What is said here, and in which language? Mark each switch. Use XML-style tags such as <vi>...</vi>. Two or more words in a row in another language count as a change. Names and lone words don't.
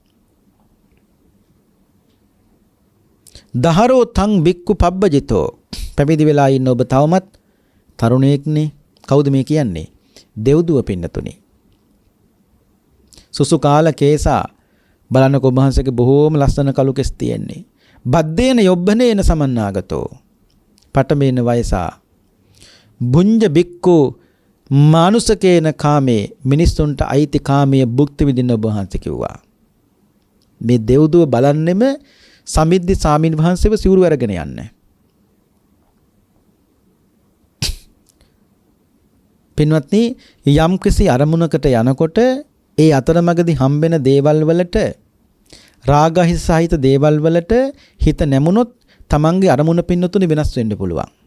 <pi>දහරෝ තං බික්කු පබ්බජිතෝ</pi> <si>පැවිදි වෙලා ඉන්න ඔබ තවමත් තරුණයෙක්නේ. කවුද මේ කියන්නේ? දෙව්දුව පින්නතුනේ.</si> <pi>සුසු කාල කේසා</pi> <si>බලන්න ඔබ වහන්සේගේ බොහෝම ලස්සන කළු කෙස් තියෙන්නේ.</si> <pi>බද්දේන යොබ්බනේන සමන්නාගතෝ පටමේන වයසා බුඤ්ජ බික්කු මානුසකේන කාමේ</pi> <si>මිනිස්සුන්ට අයිති කාමයේ භුක්ති විඳින්න ඔබ වහන්සේ කිව්වා. මේ දෙව්දුව බලන්නෙම සමිද්දි සාමින් වහන්සේව සිවුරු අරගෙන යන්නේ. පින්වත්නි යම් කිසි අරමුණකට යනකොට ඒ අතරමඟදී හම්බෙන දේවල් වලට රාගහිත සහිත දේවල් වලට හිත නැමුණොත් තමන්ගේ අරමුණ පින්නතුනේ වෙනස් වෙන්න පුළුවන්.</si>